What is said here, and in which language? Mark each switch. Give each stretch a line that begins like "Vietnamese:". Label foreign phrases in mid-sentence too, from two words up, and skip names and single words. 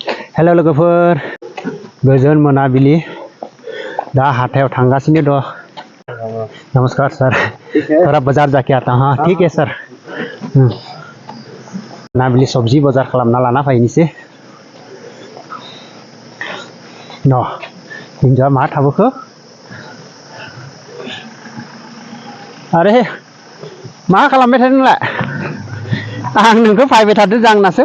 Bodo: हेलो लोगोफोर गोजोन मोनाबिलि दा हाथायाव थांगासिनो दं
Hindi: नमस्कार सर थोड़ा बाजार जाके आता हाँ ठीक है सर
Bodo: मोनाबिलि
Hindi: सब्जी बाजार
Bodo: खालामना लाना फैनोसै न हिन्जावा मा थाबोखो अरे मा खालामबाय थादों नोंलाय आं नोंखौ फैबाय थादों जांनासो